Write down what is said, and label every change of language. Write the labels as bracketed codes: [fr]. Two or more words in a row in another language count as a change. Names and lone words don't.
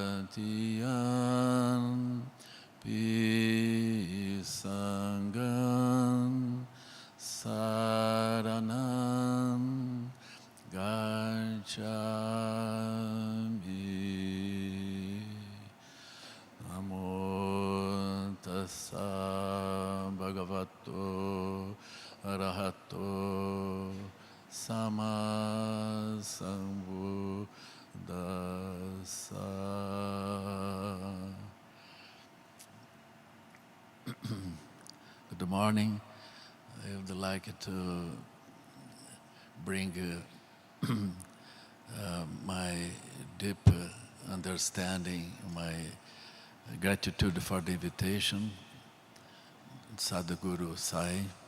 [pi] pi sangam saranam gacchami. Namo tassa bhagavato arahato sama sambuddhassa. [en] Good morning. I would like to bring my deep understanding, my gratitude for the invitation, Sadhguru Sai.